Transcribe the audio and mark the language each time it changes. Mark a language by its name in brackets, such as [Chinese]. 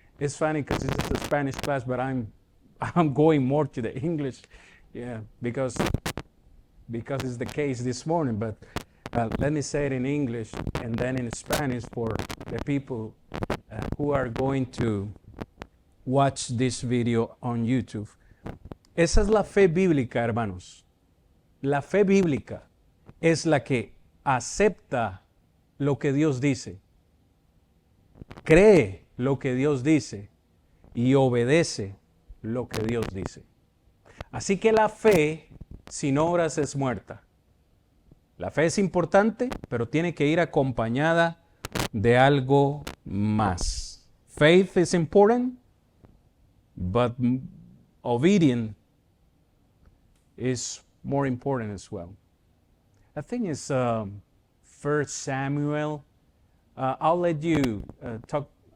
[English] It's funny because this is a Spanish class, but I'm going more to the English. Yeah, because because it's the case this morning, but let me say it in English and then in Spanish for the people who are going to watch this video on YouTube. [Spanish] Esa es la fe bíblica, hermanos. La fe bíblica es la que acepta lo que Dios dice, cree lo que Dios dice y obedece lo que Dios dice. Así que la fe sin obras es muerta. La fe es importante, pero tiene que ir acompañada de algo más. [English] Faith is important, but obedience is more important as well. I think it's 1 Samuel. I'll let you talk.